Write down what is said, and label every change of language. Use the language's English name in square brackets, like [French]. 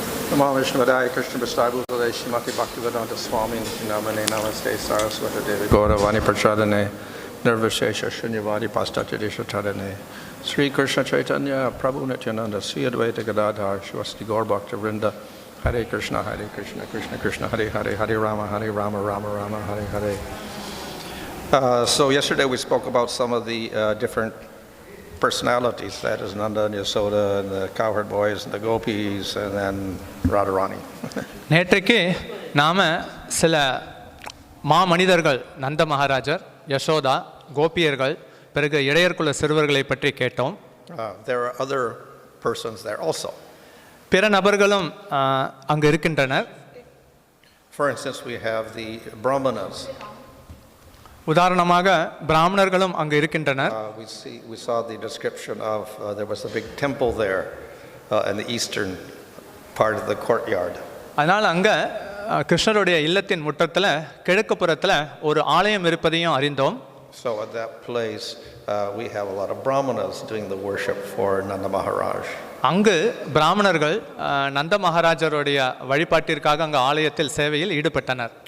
[Sanskrit] Namo Vishnupadaya Krishna Prasthaya Bhutale Srimati Bhaktivedanta Swami Chintamani Namaste Saraswati Devi Gauravani Prachadane Nirvishesha Shunyavadi Pastatya Tadane Sri Krishna Chaitanya Prabhu Nityananda Sri Advaita Gadadhar Shivasti Gaur Bhakta Vrinda Hare Krishna Krishna Krishna Hare Hare Hare Rama Rama Rama Hare Hare. [English] So yesterday we spoke about some of the different personalities, that is Nanda and Yasoda and the cowherd boys and the gopis and then Radharani. [Tamil] நேற்றைக்கு நாம சில மாமனிதர்கள் நந்த மகாராஜர், யசோதா, கோபியர்கள், பிறகு இடையர்குல சிறுவர்களை பற்றி கேட்டோம். [English] There are other persons there also. [Tamil] பிற நபர்களும் அங்கு இருக்கின்றனர். [English] For instance, we have the Brahmanas. [Tamil] உதாரணமாக பிராமணர்களும் அங்கு இருக்கின்றனர். [English] We saw the description of there was a big temple there in the eastern part of the courtyard. [Tamil] அதனால் அங்க கிருஷ்ணருடைய இல்லத்தின் முற்றத்தில் கிழக்கு புறத்தில் ஒரு ஆலயம் இருப்பதையும் அறிந்தோம். [English] So at that place we have a lot of Brahmanas doing the worship for Nanda Maharaj. [Tamil] அங்கு பிராமணர்கள் நந்த மகாராஜருடைய வழிபாட்டிற்காக அங்கு ஆலயத்தில் சேவையில் ஈடுபட்டனர்.